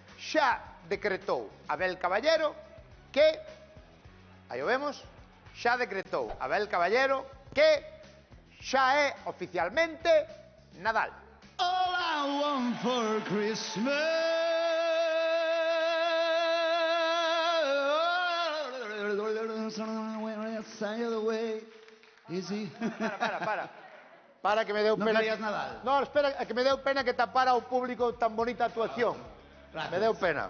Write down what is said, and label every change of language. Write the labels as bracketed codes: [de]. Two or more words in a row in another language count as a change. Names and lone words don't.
[gl] xa decretou Abel Caballero que, aí o vemos, xa decretou Abel Caballero que xa é oficialmente Nadal. [en] All I want for Christmas. [gl] Para que me deu non pena. querías Nadal? No, espera, que me deu pena que tapara o público tan bonita actuación. Me deu pena.